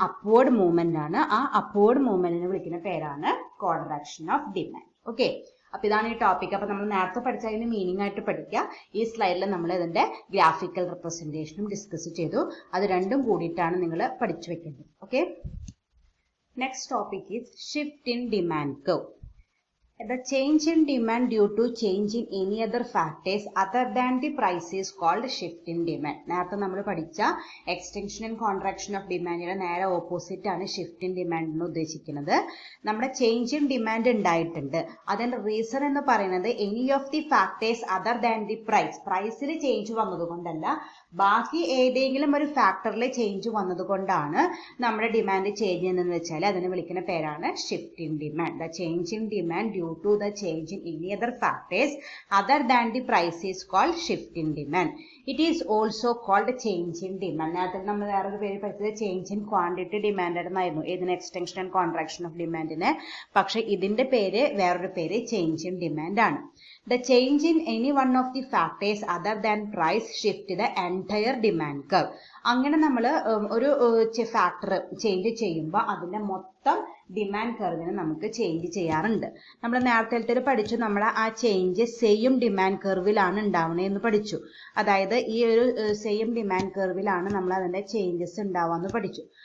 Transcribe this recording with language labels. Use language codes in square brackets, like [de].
[ml] Upward movement ആണ്. ആ upward മൂവ്മെന്റിനെ വിളിക്കുന്ന പേരാണ് കോൺട്രാക്ഷൻ ഓഫ് ഡിമാൻഡ്. ഓക്കെ, അപ്പൊ ഇതാണ് ഈ ടോപ്പിക്. അപ്പൊ നമ്മൾ നേരത്തെ പഠിച്ചതിന് മീനിങ് ആയിട്ട് പഠിക്കുക. ഈ സ്ലൈഡിൽ നമ്മൾ ഇതിന്റെ ഗ്രാഫിക്കൽ റെപ്രസെന്റേഷനും ഡിസ്കസ് ചെയ്തു. അത് രണ്ടും കൂടിയിട്ടാണ് നിങ്ങൾ പഠിച്ചു വെക്കേണ്ടത്. Okay, [en] Next topic is shift in demand curve. The change in demand due to change in any other factors other than the price is called shift in demand. [ml] നേരത്തെ നമ്മൾ പഠിച്ച എക്സ്റ്റൻഷൻ ആൻഡ് കോൺട്രാക്ഷൻ ഓഫ് ഡിമാൻഡിന്റെ നേരെ opposite ആണ് shift in demand എന്ന് ഉദ്ദേശിക്കുന്നത്. നമ്മുടെ change in demand ഉണ്ടായിട്ടുണ്ട്. അതിന്റെ റീസൺ എന്ന് പറയുന്നത് [en] Any of the factors other than the price. [ml] പ്രൈസിൽ ചേഞ്ച് വന്നതുകൊണ്ടല്ല, ബാക്കി ഏതെങ്കിലും ഒരു ഫാക്ടറിൽ ചേഞ്ച് വന്നതുകൊണ്ടാണ് നമ്മുടെ ഡിമാൻഡ് ചേഞ്ച് ചെയ്യുന്നതെന്ന് വെച്ചാൽ അതിനെ വിളിക്കുന്ന പേരാണ് shift in demand. [en] The change in demand due to the change in any other factors other than the price is called shift in demand. It is also called change in demand. [ml] നേരത്തെ നമ്മൾ വേറൊരു പേര് പഠിച്ചത് change in quantity demand എന്നായിരുന്നു, ഇതിന് extension and contraction of ഡിമാൻഡിന്. പക്ഷെ ഇതിന്റെ പേര് വേറൊരു പേര് ചേഞ്ച് ഇൻ ഡിമാൻഡ് ആണ്. [en] The change in any one of the factors other than price shift the entire demand curve. [ml] അങ്ങനെ നമ്മൾ ഒരു ഫാക്ടർ ചേഞ്ച് ചെയ്യുമ്പോൾ അതിന്റെ മൊത്തം ഡിമാൻഡ് കർവിനെ നമുക്ക് ചേഞ്ച് ചെയ്യാറുണ്ട്. നമ്മൾ നേരത്തെ പഠിച്ചു, നമ്മൾ ആ ചേഞ്ച് സെയിം ഡിമാൻഡ് കർവിലാണ് ഉണ്ടാവുന്നത് എന്ന് പഠിച്ചു. അതായത് ഈ ഒരു സെയിം ഡിമാൻഡ് കർവിലാണ് നമ്മൾ അതിന്റെ ചേഞ്ചസ് ഉണ്ടാവാന്ന് പഠിച്ചു.